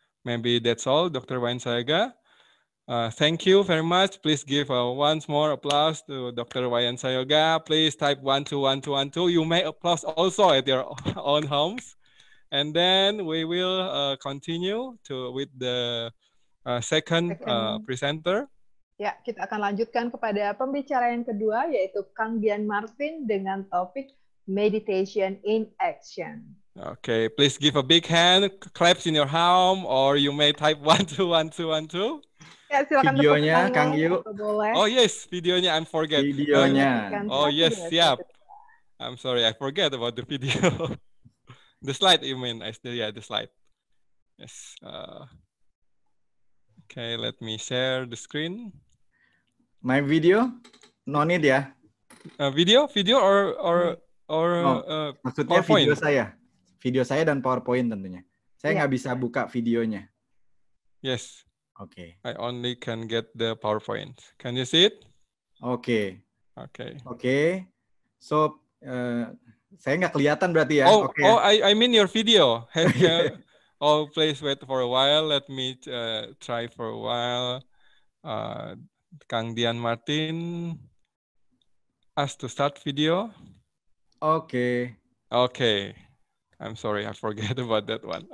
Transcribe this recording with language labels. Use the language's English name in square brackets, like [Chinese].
[English] Maybe that's all, Dr. Wayan Sayoga. Thank you very much. Please give once more applause to Dr. Wayan Sayoga. Please type 121212. You may applause also at your own homes. And then we will continue with the second presenter. [Indonesian] Ya, kita akan lanjutkan kepada pembicara yang kedua, yaitu Kang Dian Martin dengan topik Meditation in Action. [English] Okay, please give a big hand, claps in your home, or you may type 121212. [Indonesian] Ya, silakan videonya, Kang Yu. [English] Oh yes, videonya, I forget. [Indonesian] Videonya. [English] Oh yes, [Indonesian] siap. [English] I'm sorry, I forget about the video. The slide, you mean? The slide. Yes. Okay, let me share the screen. My video? No need ya? Video or [Indonesian] maksudnya PowerPoint? Video saya dan PowerPoint tentunya. Saya nggak bisa buka videonya. [English] Yes. [Indonesian] Oke. [English] I only can get the PowerPoint. Can you see it? [Indonesian] Oke. [English] Okay. [Indonesian] Oke. So saya nggak kelihatan berarti ya? [English] Oh, I mean your video. Oh, please wait for a while. Let me try for a while. Kang Dian Martin, ask to start video. Oke. Okay. I'm sorry, I forget about that one.